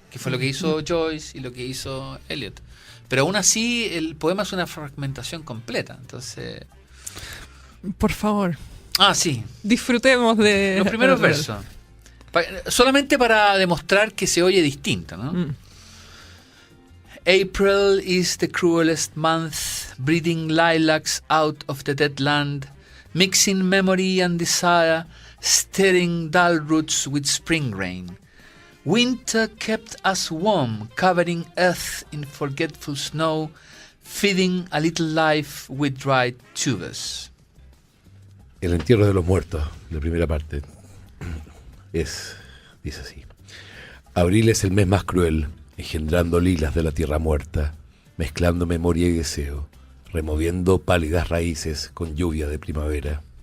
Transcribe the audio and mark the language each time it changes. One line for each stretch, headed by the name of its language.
Spanish: Que fue lo que hizo Joyce y lo que hizo Eliot. Pero aún así el poema es una fragmentación completa, entonces... Por favor, sí, disfrutemos de... los primeros versos. Solamente para demostrar que se oye distinto, ¿no?
English: April is the cruelest month, breeding lilacs out of the dead land, mixing memory and desire, stirring dull roots with spring rain. Winter kept us warm, covering earth in forgetful snow, feeding a little life with dried tubers.
Spanish: El entierro de los muertos, la primera parte, dice así. Abril es el mes más cruel, engendrando lilas de la tierra muerta, mezclando memoria y deseo, removiendo pálidas raíces con lluvia de primavera.